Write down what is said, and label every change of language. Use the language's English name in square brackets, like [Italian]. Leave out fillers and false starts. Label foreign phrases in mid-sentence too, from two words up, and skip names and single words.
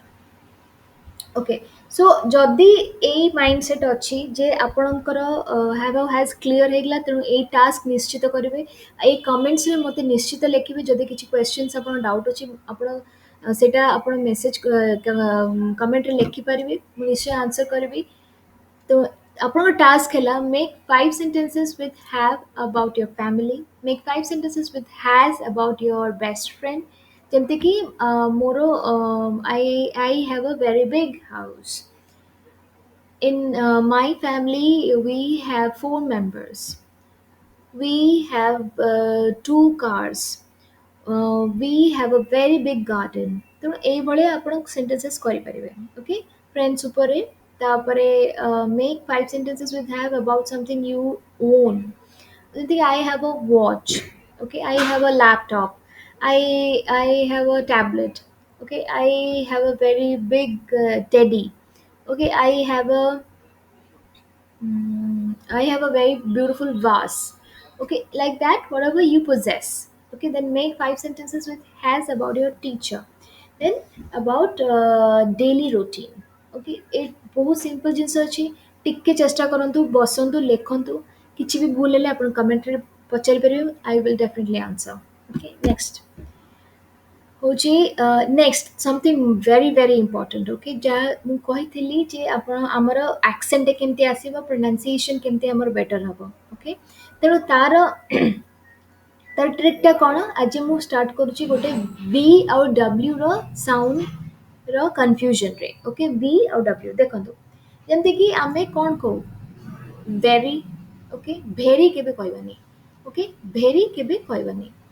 [English] okay, so [Odia] ଯଦି ଏଇ [English] mind set [Odia] ଅଛି ଯେ ଆପଣଙ୍କର ହ୍ୟାଭ୍ ଆଉ ହ୍ୟାଜ୍ କ୍ଲିଅର୍ ହେଇଗଲା, ତେଣୁ ଏଇ ଟାସ୍କ ନିଶ୍ଚିତ କରିବେ। ଏଇ କମେଣ୍ଟସରେ ମୋତେ ନିଶ୍ଚିତ ଲେଖିବେ। ଯଦି କିଛି କ୍ୱେଶ୍ଚିନ୍ସ ଆପଣ ଡାଉଟ୍ ଅଛି, ଆପଣ ସେଇଟା ଆପଣ [English] message commentରେ [Odia] ଲେଖିପାରିବେ। ମୁଁ ନିଶ୍ଚୟ ଆନ୍ସର୍ କରିବି। ତ ଆପଣଙ୍କ ଟାସ୍କ ହେଲା [English] make 5 sentences with have about your family, make 5 sentences with has about your best friend. [Odia] ଯେମିତି କି ମୋର [English] I have a very big house. In my family we have 4 members. We have 2 cars. We have a very big garden. [Odia] ତେଣୁ ଏଇଭଳିଆ ଆପଣ ସେଣ୍ଟେନ୍ସେସ୍ କରିପାରିବେ [English] okay friends [Odia] ଉପରେ ତାପରେ [English] make 5 sentences with have about something you own. ଯେମିତିକି I have a watch, okay, I have a laptop, I have a tablet, okay, I have a very big teddy, okay, I have a very beautiful vase. Okay, like that, whatever you possess. Okay, then make 5 sentences with has about your teacher. Then about daily routine. Okay, it [Odia] बहुत simple ଜିନିଷ ଅଛି ଟିକେ ଚେଷ୍ଟା କରନ୍ତୁ ବସନ୍ତୁ ଲେଖନ୍ତୁ କିଛି ବି ଭୁଲ ହେଲେ ଆପଣ କମେଣ୍ଟରେ ପଚାରି ପାରିବେ [English] I will definitely answer. Okay, next [Odia] ହଉଛି [English] next something very very important okay [Odia] ଯାହା ମୁଁ କହିଥିଲି ଯେ ଆପଣ ଆମର ଆକ୍ସେଣ୍ଟଟା କେମିତି ଆସିବ ପ୍ରୋନାଉନ୍ସିଏସନ୍ କେମିତି ଆମର ବେଟର ହେବ ଓକେ ତେଣୁ ତାର ଟ୍ରିକ୍ଟା କ'ଣ ଆଜି ମୁଁ ଷ୍ଟାର୍ଟ କରୁଛି ଗୋଟେ ବି ଆଉ ଡବ୍ଲ୍ୟୁର [English] soundର confusionରେ okay [Odia] ବି ଆଉ ଡବ୍ଲ୍ୟୁ ଦେଖନ୍ତୁ ଯେମିତିକି ଆମେ କ'ଣ କହୁ [English] very okay very [Odia] କେବେ କହିବାନି [English] okay very [Odia] କେବେ କହିବାନି